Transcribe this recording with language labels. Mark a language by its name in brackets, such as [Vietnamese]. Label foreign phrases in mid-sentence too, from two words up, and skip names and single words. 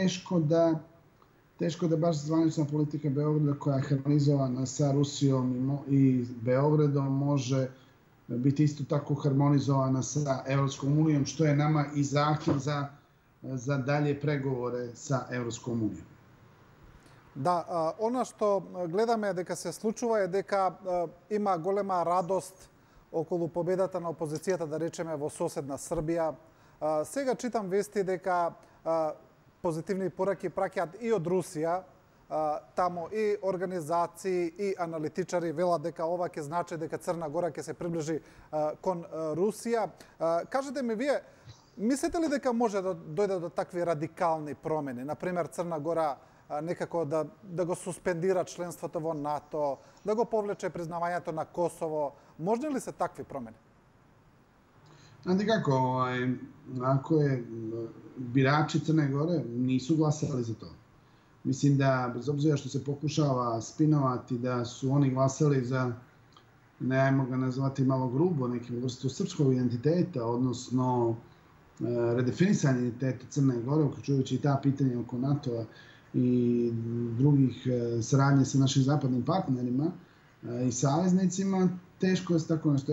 [Serbian] teško da baš zvanična politika Beograda koja je harmonizovana sa Rusijom i Beogradom može biti isto tako harmonizovana sa Evropskom unijom, što je nama i zahtjev za dalje pregovore sa Evropskom unijom. [Macedonian] Да, она што гледаме дека се случува е дека има голема радост околу победата на опозицијата, да речеме, во соседна Србија. Сега читам вести дека позитивни пораки праќаат и од Русија, тамо и организации и аналитичари велат дека ова ќе значи дека Црна Гора ќе се приближи кон Русија. Кажете ми вие, [Serbian] Mislite li [Macedonian] дека може да дојде до такви радикални промени? Например, Црна Гора некако да го суспендира членството во НАТО, да го повлече признавањето на Косово. Можни ли се такви промени? [Serbian] Znate kako, ako je birači Crne Gore nisu glasali za to. Mislim da, bez obzira što se pokušava spinovati da su oni glasali za, nemojmo ga nazvati malo grubo, neku vrstu srpskog identiteta, odnosno redefinisanje identiteta Crne Gore, uključujući i ta pitanja oko NATO-a i drugih saradnje sa našim zapadnim partnerima i saveznicima, teško je tako nešto.